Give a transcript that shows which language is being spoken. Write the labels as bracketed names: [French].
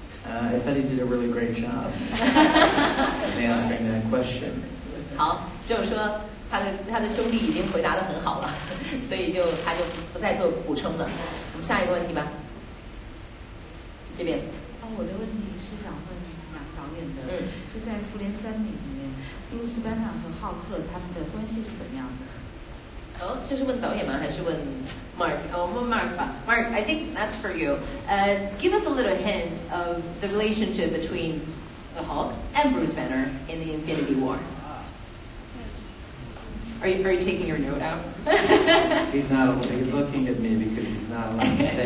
[English] I thought he did a really great job in answering that question. [Chinese] 好，就是说他的兄弟已经回答得很好了，所以他就不再做补充了。我们下一个问题吧，这边。我的问题是想问两个导演的，就在复联3里面，布鲁斯班纳和浩克他们的关系是怎么样的？这是问导演吗？还是问 Mark？ 问 Mark 吧。 [English] Mark, I think that's for you. Give us a little hint of the relationship between the Hulk and Bruce Banner in the Infinity War. Are you taking your note out? He's looking at me because he's not allowed to say.